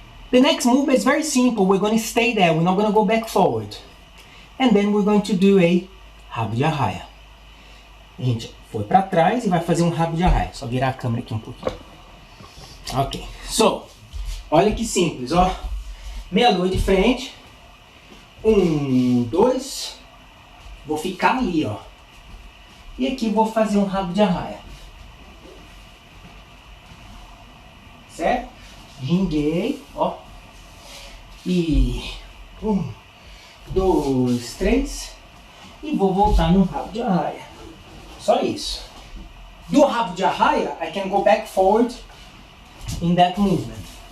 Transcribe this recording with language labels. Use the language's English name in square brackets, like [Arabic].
[English] The next movement is very simple. We're going to stay there. We're not going to go back forward. And then we're going to do a rabo de arraia. [Portuguese] A gente foi para trás e vai fazer um rabo de arraia. Só virar a câmera aqui um pouquinho. Ok. So, olha que simples, ó. Meia lua de frente. 1, 2. Vou ficar ali, ó. E aqui vou fazer um rabo de arraia. Certo? Ginguei, ó. E 1, 2, 3. E vou voltar no rabo de arraia. Só isso. [English] Do rabo de arraia, I can go back forward in that movement.